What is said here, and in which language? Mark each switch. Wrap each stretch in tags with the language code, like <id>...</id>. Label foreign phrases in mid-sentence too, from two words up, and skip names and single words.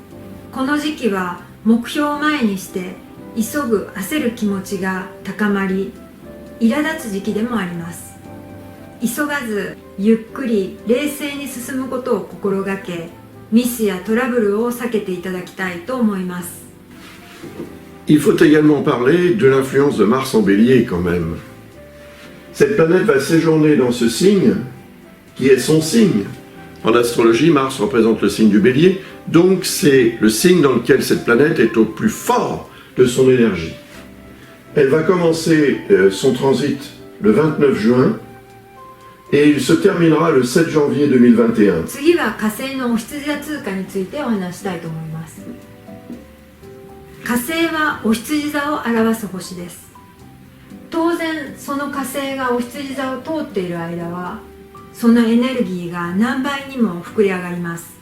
<ja>この時期は目標を前にして急ぐ焦る気持ちが高まり苛立つ時期でもあります。急がずゆっくり冷静に進むことを心がけ、ミスやトラブルを避けていただきたいと思います。</ja> <fr>Il faut également parler de l'influence de Mars en Bélier quand même. Cette planète va séjourner dans ce signe qui est son signe. En astrologie, Mars représente le signe du Bélier, donc c'est le signe dans lequel cette planète est au plus fort de son énergie. Elle va commencer son transit le 29 juin et il se terminera le 7 janvier 2021.</fr> <ja>次は火星のお羊座通過についてお話したいと思います。火星はお羊座を表す星です。当然その火星がお羊座を通っている間はそのエネルギーが何倍にも膨れ上がります。</ja>